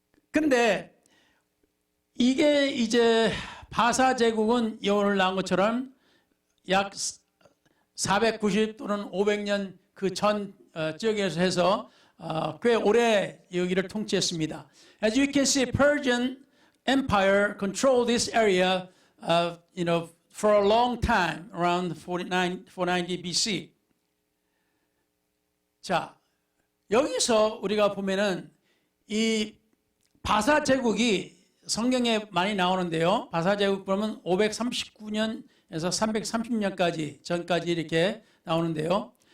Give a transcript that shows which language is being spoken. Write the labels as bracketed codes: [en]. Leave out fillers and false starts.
[ko] 근데 이게 이제 바사 제국은 오늘 나온 것처럼 약 490 또는 500년 그 전 지역에서 해서 꽤 오래 여기를 통치했습니다. [en] As you can see, Persian Empire controlled this area, for a long time, around 490 BC. [ko] 자, 여기서 우리가 보면은 이 바사 제국이 성경에 많이 나오는데요. 바사 제국 보면 539년에서 330년까지 전까지 이렇게 나오는데요.